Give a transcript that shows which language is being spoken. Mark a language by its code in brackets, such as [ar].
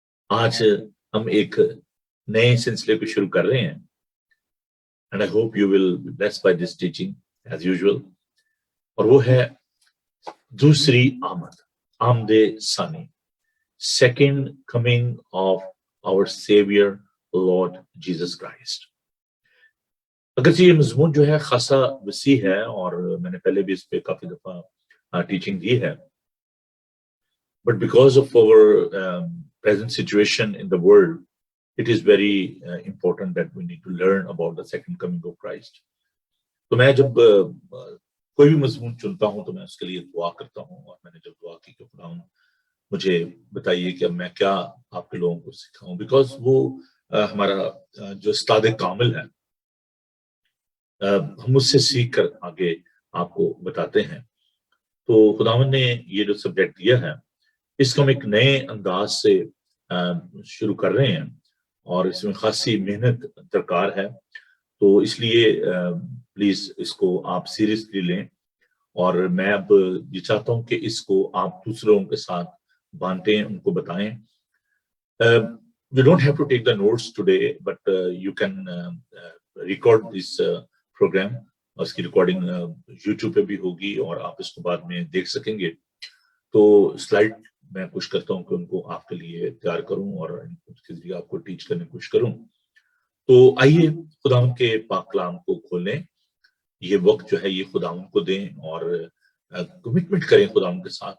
[hi] आज हम एक नए सिलसिले को शुरू कर रहे हैं, [en] and I hope you will be blessed by this teaching as usual, [hi] और वो है दूसरी आमद, आमदे सानी, [en] Second coming of our saviour Lord Jesus Christ. [hi] अगरचे ये मजमून जो है खासा वसी है और मैंने पहले भी इस पे काफी दफा टीचिंग दी है, [en] but because of our present situation in the world, it is very important that we need to learn about the second coming of Christ. [hi] तो मैं जब कोई भी मजमून चुनता हूं तो मैं उसके लिए दुआ करता हूं, और मैंने जब दुआ की कि खुदावंद मुझे बताइए कि अब मैं क्या आपके लोगों को सिखाऊं, बिकॉज वो हमारा जो उस्ताद कामिल है, हम उससे सीख कर आगे आपको बताते हैं। तो खुदावंद ने ये जो सब्जेक्ट दिया है, इसको हम एक नए अंदाज से शुरू कर रहे हैं और इसमें खासी मेहनत दरकार है, तो इसलिए प्लीज इसको आप सीरियसली लें। और मैं अब ये चाहता हूं कि इसको आप दूसरों के साथ बांटें, उनको बताएं। [en] You don't have to take the notes today, but you can record this program. [hi] और इसकी रिकॉर्डिंग YouTube पे भी होगी और आप इसको बाद में देख सकेंगे। तो स्लाइड मैं कोशिश करता हूं कि उनको आपके लिए तैयार करूं और उसके जरिए आपको टीच करने की कोशिश करूं। तो आइए खुदावंद के पाक कलाम को खोलें, ये वक्त जो है ये खुदावंद को दें और कमिटमेंट करें खुदावंद के साथ।